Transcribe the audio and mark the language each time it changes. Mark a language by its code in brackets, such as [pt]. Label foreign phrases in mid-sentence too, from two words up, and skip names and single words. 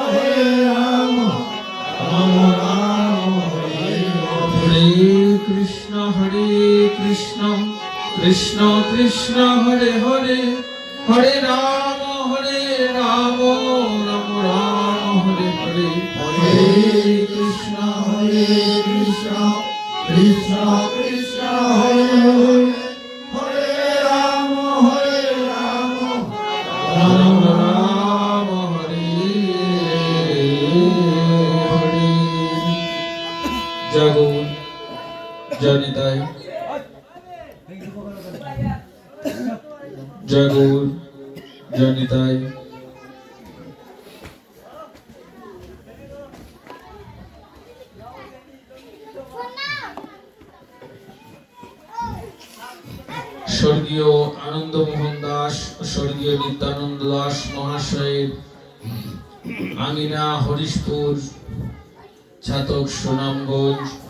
[sa] राम राम हरे हरे कृष्ण कृष्ण कृष्ण हरे हरे हरे राम राम हरे हरे हरे कृष्ण कृष्ण कृष्ण हरे हरे हरे राम राम राम हरे Hare Jagun Janitai Jagun Janitai [bn] স্বর্গীয় আনন্দমোহন দাস ও স্বর্গীয় নিত্যানন্দ দাস মহাশয়ের আমিনা হরিশপুর ছাতক সুনামগঞ্জ